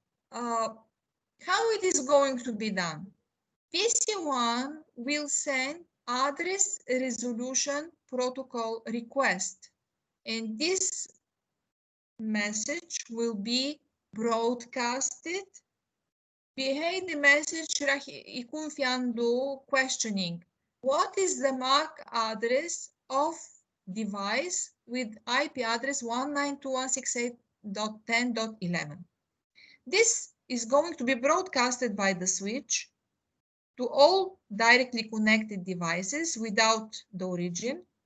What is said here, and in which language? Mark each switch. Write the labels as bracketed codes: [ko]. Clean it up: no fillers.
[en] How it is going to be done? PC1 will send address resolution protocol request, and this message will be broadcasted. [ar] بهيدي message راح يكون في عنده questioning. [en] What is the MAC address of device with IP address 192.168.10.11? This is going to be broadcasted by the switch to all directly connected devices without the origin.